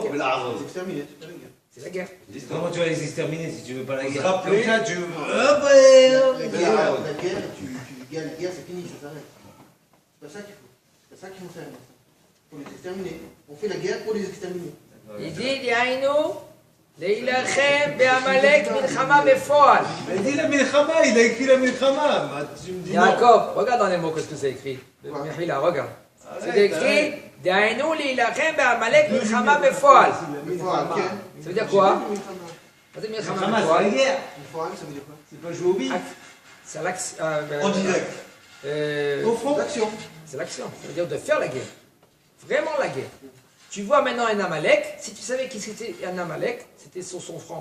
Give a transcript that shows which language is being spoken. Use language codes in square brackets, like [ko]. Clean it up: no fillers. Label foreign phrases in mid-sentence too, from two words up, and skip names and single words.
[fr] Les exterminer, c'est pas la guerre. C'est la guerre. Comment tu vas les exterminer si tu veux pas la guerre? rappelle- Comme ça, tu veux... La guerre, tu gagnes la guerre, c'est fini, ça s'arrête. C'est pas ça qu'il faut. C'est pas ça qu'il faut faire. Il faut les exterminer. On fait la guerre pour les exterminer. Il dit, [he] דהיינו, להילחם בעמלק מלחמה בפועל. [fr] Mais dis la milchama, il a écrit la milchama. Bah, tu me dis non. Jacob, regarde dans les mots, qu'est-ce que c'est écrit. Mihila, regarde. C'est écrit, [he] דהיינו להילחם בעמלק מלחמה בפועל. [fr] Ça veut dire quoi? Ça veut dire מלחמה Milchama, c'est בפועל. la guerre. Ça veut dire quoi? C'est pas jouer au bif. C'est l'action. En direct. Au front. L'action. C'est l'action. Ça veut dire de faire la guerre. Vraiment la guerre. Tu vois maintenant un Amalek. Si tu savais qui c'était un Amalek, c'était sur son front.